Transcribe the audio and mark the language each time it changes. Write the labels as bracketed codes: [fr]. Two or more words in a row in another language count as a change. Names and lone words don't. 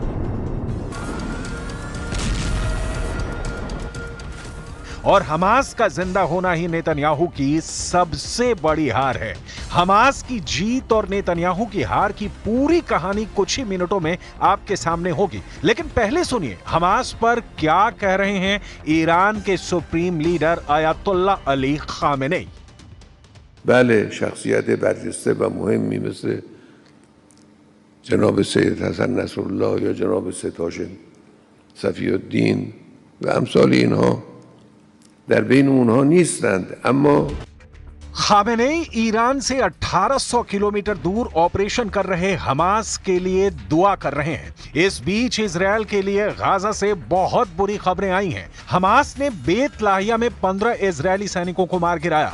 [hi] और हमास का जिंदा होना ही नेतन्याहू की सबसे बड़ी हार है। हमास की जीत और नेतन्याहू की हार की पूरी कहानी कुछ ही मिनटों में आपके सामने होगी, लेकिन पहले सुनिए हमास पर क्या कह रहे हैं ईरान के [en] supreme leader [hi] आयतुल्ला अली खामेनेई। [fa] بله شخصیت برجسته و مهمی مثل جناب سید حسن نصرالله یا جناب سید هاشم صفی الدین و امثال اینها در بین اونها نیستند، اما [hi] खामेनेई ईरान से 1800 किलोमीटर दूर ऑपरेशन कर रहे हमास के लिए दुआ कर रहे हैं। इस बीच इजरायल के लिए गाजा से बहुत बुरी खबरें आई हैं। हमास ने बेत लाहिया में 15 इजरायली सैनिकों को मार गिराया।